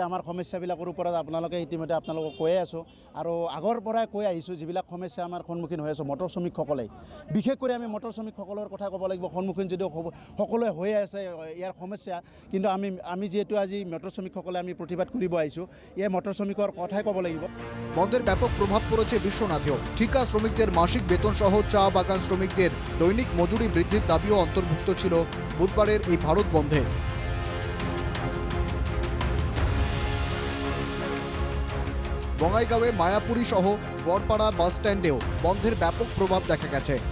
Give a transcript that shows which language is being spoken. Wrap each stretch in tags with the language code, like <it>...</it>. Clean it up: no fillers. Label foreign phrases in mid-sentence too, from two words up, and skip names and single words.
<as>আমাৰ সমস্যাবিলাকৰ ওপৰত আপোনালোকে ইতিমধ্যে আপোনালোকক কৈয়ে আছোঁ আৰু আগৰ পৰাই কৈ আহিছোঁ যিবিলাক সমস্যা আমাৰ সন্মুখীন হৈ আছোঁ মটৰ শ্ৰমিকসকলে। বিশেষ কৰি আমি মটৰ শ্ৰমিকসকলৰ কথা ক'ব লাগিব। সন্মুখীন যদিও সকলোৱে হৈ আছে ইয়াৰ সমস্যা, কিন্তু আমি যিহেতু আজি মটৰ শ্ৰমিকসকলে আমি প্ৰতিবাদ কৰিব আহিছোঁ, এই মটৰ শ্ৰমিকৰ কথাই ক'ব লাগিব।</as> <bn>বন্ধের ব্যাপক প্রভাব পড়েছে বিশ্বনাথেও। ঠিকা শ্রমিকদের মাসিক বেতন সহ চা বাগান শ্রমিকদের দৈনিক মজুরি বৃদ্ধির দাবিও অন্তর্ভুক্ত ছিল বুধবারের এই ভারত বন্ধে। বঙাইগাঁওয়ে মায়াপুরী সহ বড়পাড়া</bn> <en>bus stand</en> <bn>বন্ধের ব্যাপক প্রভাব দেখা গেছে।</bn>